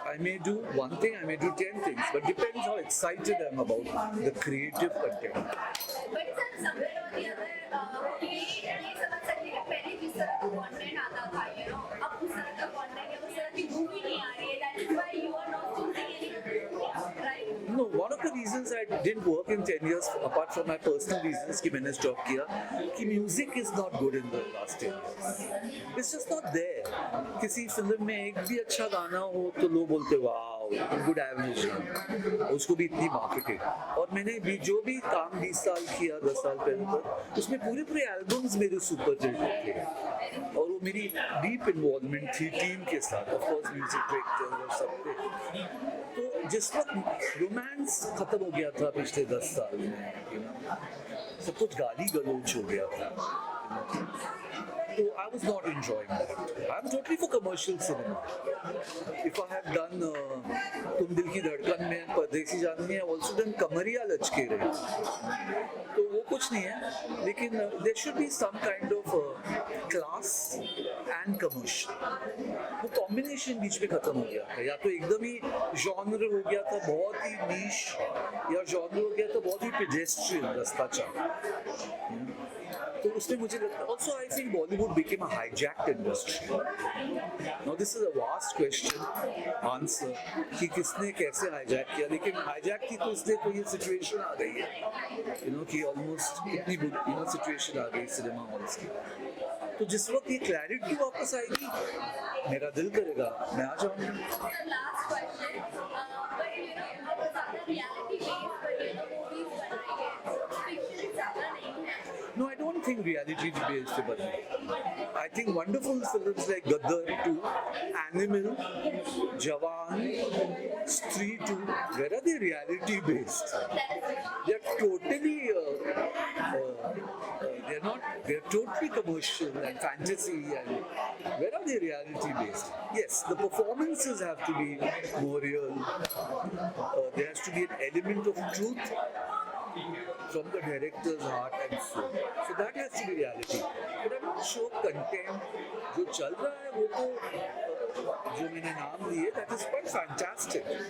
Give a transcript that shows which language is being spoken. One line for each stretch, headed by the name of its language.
English: I may do one thing, I may do 10 things, but depends how excited I am about the creative content. But sir, somewhere or the other,
Hindi: ये समझ सकते हैं पहले जिस तरह का content आता था, you know, अब उस तरह का content या उस तरह की movie नहीं आ रही है.
English: That is why you are not choosing any, right? No, one of the reasons I didn't work in 10 years, apart from my personal reasons
Hindi: कि मैंने stop किया, कि
English: music is not good in the last 10 years. It's just not there.
Hindi: किसी film में एक भी अच्छा गाना हो तो लोग बोलते वाओ गुड एवरेज, उसको भी इतनी मार्केटिंग. और मैंने भी जो भी काम 20 साल किया, 10 साल पहले तक, उसमें पूरे एल्बम्स मेरे सुपर हिट थे, और वो मेरी डीप इन्वॉल्वमेंट थी टीम के साथ, ऑफ कोर्स म्यूजिक डायरेक्टर और सब पे. तो जिस वक्त रोमांस खत्म हो गया था पिछले 10 साल में, you know, सब कुछ गाली गलौज हो गया था, you know.
English: So I was not enjoying that. I'm totally for commercial cinema. If I have done तुम दिल की धड़कन में, परदेसी जाननी है, also done कमरिया लचके रहे,
Hindi: तो वो कुछ नहीं है, लेकिन
English: there should be some kind of class and commercial.
Hindi: वो कॉम्बिनेशन बीच में खत्म हो गया था, या तो एकदम ही genre हो गया था बहुत ही niche, या genre हो गया था बहुत ही pedestrian रास्ता चाह. तो उसमें मुझे लगता है,
English: also I think Bollywood became a hijacked industry. Now this is a vast question,
Hindi: answer कि किसने कैसे hijack किया, लेकिन hijack की तो इसलिए कोई situation आ गई है, you know, कि almost इतनी you know situation आ गई cinema halls की. तो जिस वक्त ये clarity वापस आएगी, मेरा दिल करेगा मैं आ जाऊँगा.
English: The last question, but you know, अब ज़्यादा reality based पर you know movies बनाई है, fiction
Hindi: ज़्यादा नहीं है.
English: No, I don't think reality based है बनी. I think wonderful films like Gaddar 2, Animal, Jawan, Stree 2, where are they reality based? They're totally, they're not, they're totally commercial and fantasy, and where are they reality based? Yes, the performances have to be more real. There has to be an element of truth from the director's heart and soul. So that has to be reality. But I'm not sure content
Hindi: जो चल रहा है वो तो जो मैंने नाम लिए,
English: that is quite fantastic.